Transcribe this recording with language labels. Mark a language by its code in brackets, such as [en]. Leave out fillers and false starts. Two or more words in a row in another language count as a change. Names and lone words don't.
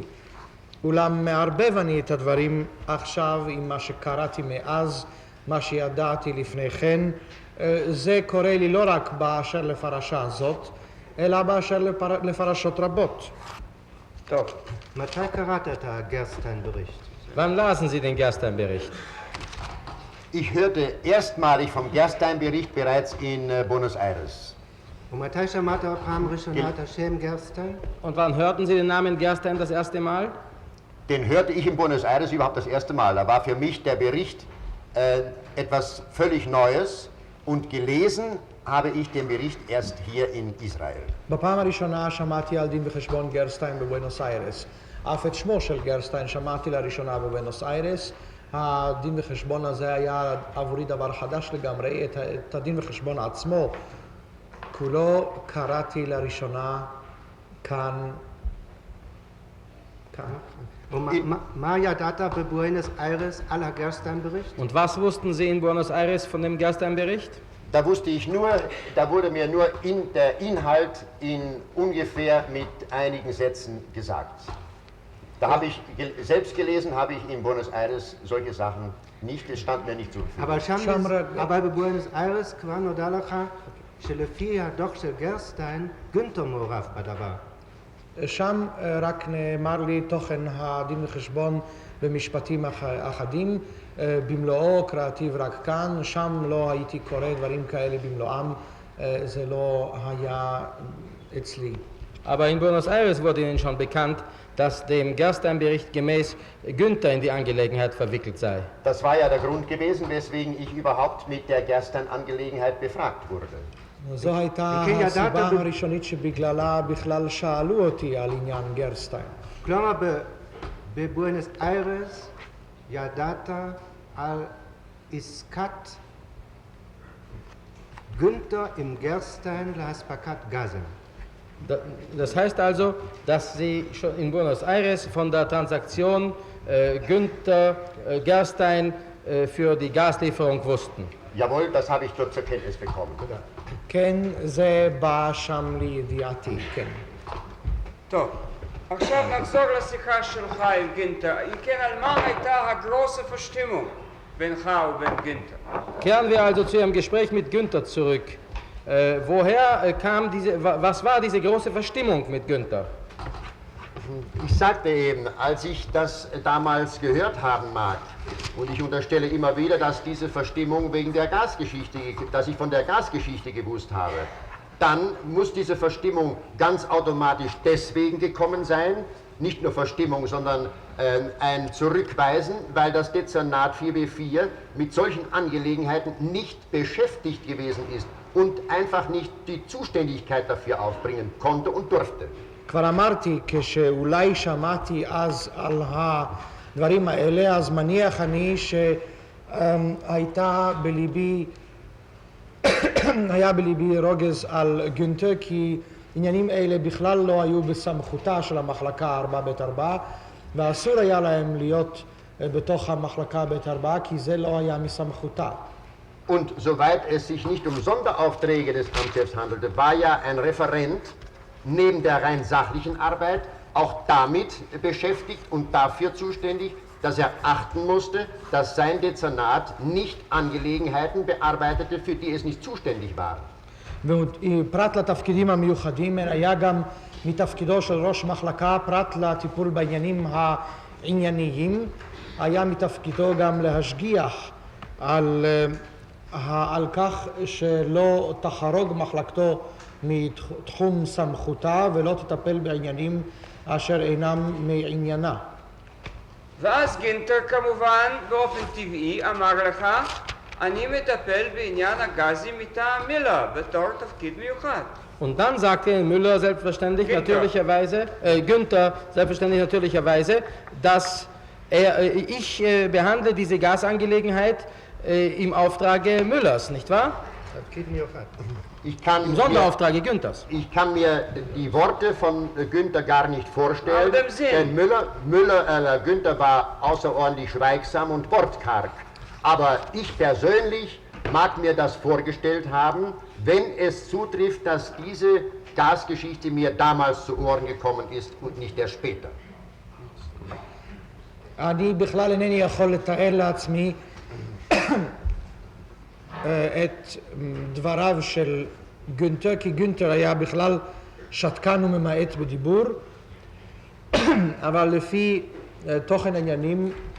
[he] אולם מערבב אני את הדברים עכשיו עם מה שקראתי מאז, מה שידעתי לפני כן. זה קורה לי לא רק באשר לפרשה הזאת, אלא באשר לפרשות רבות. טוב. מתי קראת את הגרשטיין-בericht? [de] Wann lasen Sie den Gerstein-Bericht? Ich hörte erstmalig vom Gerstein-Bericht bereits in Buenos Aires. [he] ומתי שמעת פעם ראשונה את השם גרשטיין? [de] Und wann hörten Sie den Namen Gerstein das erste Mal? Den hörte ich in Buenos Aires überhaupt das erste Mal. Da war für mich der Bericht etwas völlig Neues und gelesen habe ich den Bericht erst hier in Israel. [he] בפעם הראשונה שמעתי על דין וחשבון גרשטיין בבואנוס איירס. אף את שמו של גרשטיין שמעתי לראשונה בבואנוס איירס, הדין וחשבון הזה היה עבורי דבר חדש לגמרי. את הדין וחשבון עצמו כולו קראתי לראשונה כאן. מה ידעת בבואנוס איירס על הגרסטיין-Bericht? [de] Und was wussten Sie in Buenos Aires von dem Gerstein-Bericht? Da wurde mir nur der Inhalt in ungefähr mit einigen Sätzen gesagt. Da habe ich selbst gelesen, habe ich in Buenos Aires solche Sachen nicht, es stand mir nicht zur Verfügung. [he] אבל בבואנוס איירס כבר נודע לך שלפי הדוח של גרסטיין, גונטר מעורב בדבר. שם רק נאמר לי תוכן הדין וחשבון במשפטים אחדים, במלואו קראתי רק כאן, שם לא הייתי קורא דברים כאלה במלואם, זה לא היה אצלי. [de] Aber in Buenos Aires wurde Ihnen schon bekannt, dass dem Gerstein-Bericht gemäß Günther in die Angelegenheit verwickelt sei. Das war ja der Grund gewesen, weswegen ich überhaupt mit der Gerstein-Angelegenheit befragt wurde. [he] זו הייתה הסיבה הראשונית שבגללה בכלל שאלו אותי על עניין גרסטיין. כלומר, בבואנוס איירס ידעת על עסקת גונטר עם גרסטיין להספקת גזים. [de] Das heißt also, dass Sie schon in Buenos Aires von der Transaktion Günther Gerstein für die Gaslieferung wussten. Jawohl, das habe ich dort zur Kenntnis bekommen. [he] כן, זה בא שם לידיעתי, כן. טוב, עכשיו נחזור לשיחה שלך עם גינטר. אם כן, על מה הייתה [de] הגרוße Verstimmung [he] בינך ובין גינטר? [de] Kehren wir also zu Ihrem Gespräch mit Günther zurück. Woher kam was war diese große Verstimmung mit Günther? Ich sagte eben, als ich das damals gehört haben mag, und ich unterstelle immer wieder, dass diese Verstimmung wegen der Gasgeschichte, dass ich von der Gasgeschichte gewusst habe, dann muss diese Verstimmung ganz automatisch deswegen gekommen sein, nicht nur Verstimmung, sondern ein Zurückweisen, weil das Dezernat 4b4 mit solchen Angelegenheiten nicht beschäftigt gewesen ist und einfach nicht die Zuständigkeit dafür aufbringen konnte und durfte. [he] כבר אמרתי, כשאולי שמעתי אז על הדברים האלה, אז מניח אני שהייתה בליבי, היה בליבי רוגז על גונטר, כי עניינים אלה בכלל לא היו בסמכותה של המחלקה 4ב4, ואסור היה להם להיות בתוך המחלקה ב4, כי זה לא היה מסמכותה. [de] Und soweit es sich nicht um Sonderaufträge des Amtschefs handelte, war ja ein Referent neben der rein sachlichen Arbeit auch damit beschäftigt und dafür zuständig, dass er achten musste, dass sein Dezernat nicht Angelegenheiten bearbeitete, für die es nicht zuständig war. [he] ופרט לתפקידים המיוחדים, היה גם מתפקידו של ראש מחלקה, פרט לטיפול בעניינים הענייניים, היה מתפקידו גם להשגיח על כך שלא תחרוג מחלקתו מתחום סמכותה ולא תטפל בעניינים אשר אינם מעניינה. ואז גינטר כמובן באופן טבעי אמר לך, אני מטפל בעניין הגזים מטעם מילר בתור תפקיד מיוחד. [de] Und dann sagte Müller selbstverständlich Günther selbstverständlich natürlicherweise, dass ich behandle diese Gasangelegenheit im Auftrage Müllers, nicht wahr? Im Sonderauftrage Günthers. Ich kann mir die Worte von Günther gar nicht vorstellen, denn Günther war außerordentlich schweigsam und wortkarg. Aber ich persönlich mag mir das vorgestellt haben, wenn es zutrifft, dass diese Gasgeschichte mir damals zu Ohren gekommen ist und nicht erst später. [he] אני בכלל אינני יכול לתאר לעצמי את דבריו של גונטר, כי גונטר היה בכלל שתקן וממעט בדיבור, אבל לפי תוכן העניינים